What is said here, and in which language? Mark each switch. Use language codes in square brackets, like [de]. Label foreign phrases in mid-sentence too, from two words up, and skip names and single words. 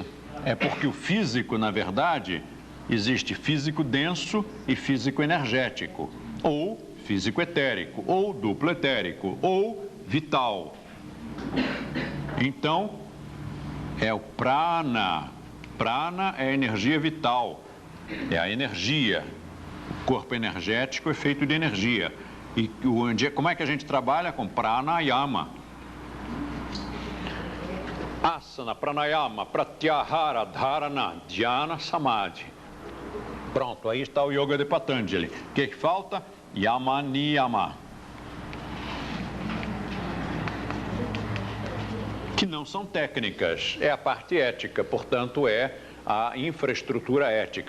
[pt] É porque o físico, na verdade, existe físico denso e físico energético, ou físico etérico, ou duplo etérico, ou vital. Então, é o prana. Prana é a energia vital, é a energia. O corpo energético é feito de energia. E como é que a gente trabalha? Com pranayama. [sa] Asana, pranayama, pratyahara, dharana, dhyana, samadhi. [pt] Pronto, aí está o yoga de Patanjali. O que falta? [sa] Yama, niyama. [pt] Que não são técnicas, é a parte ética, portanto é a infraestrutura ética.